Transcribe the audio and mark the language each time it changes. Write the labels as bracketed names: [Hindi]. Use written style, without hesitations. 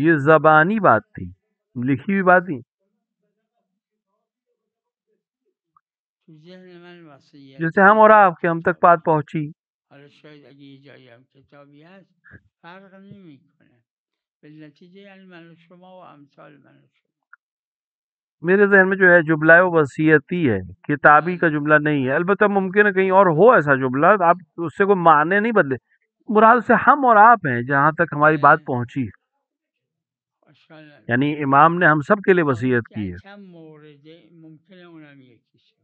[Urdu] یہ زبانی بات تھی، لکھی ہوئی بات تھی. [Persian] تو ذهن من وصیتی [Urdu] جیسے ہم اور آپ کے ہم تک بات پہنچی. [Persian] حالا شاید اگه یه جایی هم کتابی هست فرق نمیکنه، به نتیجه یعنی من و شما و امثال من و شما. [Urdu] میرے ذہن میں جو ہے جملہ ہے وہ وصیتی ہے، کتابی کا جملہ نہیں ہے. البتہ ممکن ہے کہیں اور ہو ایسا جملہ، آپ اس سے کوئی معنی نہیں بدلے. مراد سے ہم اور آپ ہیں جہاں تک ہماری بات پہنچی، یعنی امام نے ہم سب کے لیے وصیت کی ہے. [Persian] چند مورده ممکنه اونم یکیشه.